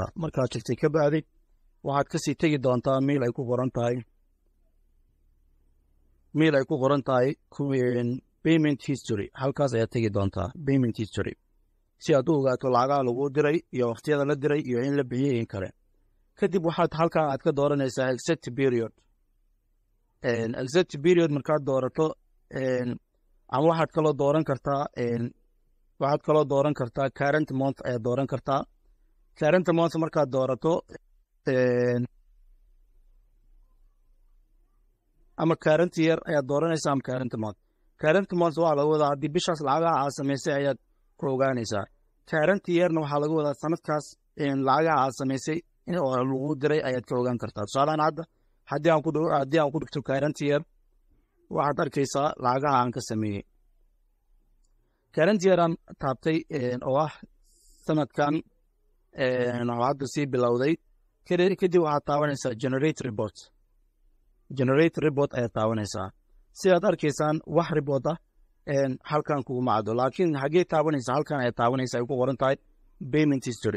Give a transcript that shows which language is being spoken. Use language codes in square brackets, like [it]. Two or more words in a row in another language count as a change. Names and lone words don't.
[so] markaad tagtay ka bacdi waxaad kasii tegi doontaa meel ay ku qoran tahay [en] payment history. [so] halkaas ayaad tegi doontaa [en] payment history [so] si aad u ogaato lacagaha lagu diray iyo waqtiyada la diray iyo in la bixiyey in kale. kadib waxaad halkan aad ka dooranaysaa [en] exact period. exact period [so] markaad doorato ama waxaad kaloo dooran kartaa [en] current month [so] ayaad dooran kartaa. [en] current month [so] markaad doorato ama [en] current year [so] ayaad dooranaysaa ama [en] current month. current month [so] waxaa laga wadaa haddii bishaas lacagaha aad samaysay ayaad ku ogaanaysaa. [en] current yearna [so] waxaa laga wadaa sanadkaas lacagaha aad samaysay oo lagu diray ayaad ka ogaan kartaa. tusaalahaan hadda haddii aan ku dhigto [en] current year [so] waxaad arkaysaa lacagaha aan ka sameeyey. [en] current year [so] aan taabtay oo ah sanadkan oo hadda sii bilowday. kadib waxaad taabanaysaa [en] generate report [so] ayaad taabanaysaa. sidaad arkaysaan wax report ah halkan kuguma caddo laakiin xaggee taabanaysaa halkan ayaad taabanaysaa ay ku qoran tahay [en] payment history.